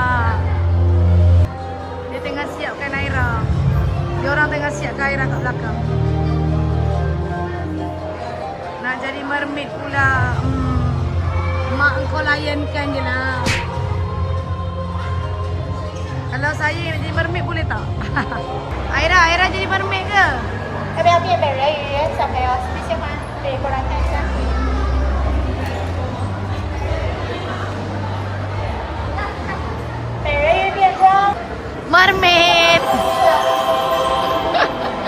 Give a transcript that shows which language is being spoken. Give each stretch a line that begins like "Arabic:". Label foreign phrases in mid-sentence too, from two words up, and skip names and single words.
Malay: Dia tengah siapkan Aira. Dia orang tengah siapkan Aira kat belakang. Nak jadi mermaid pula. Mak engkau layankan je lah. Kalau saya nak jadi mermaid boleh tak? Aira jadi mermaid ke?
Chinese: 要不要变美人鱼？小朋友喜不喜欢？可以过来看一下。美人鱼变装。 Mermaid.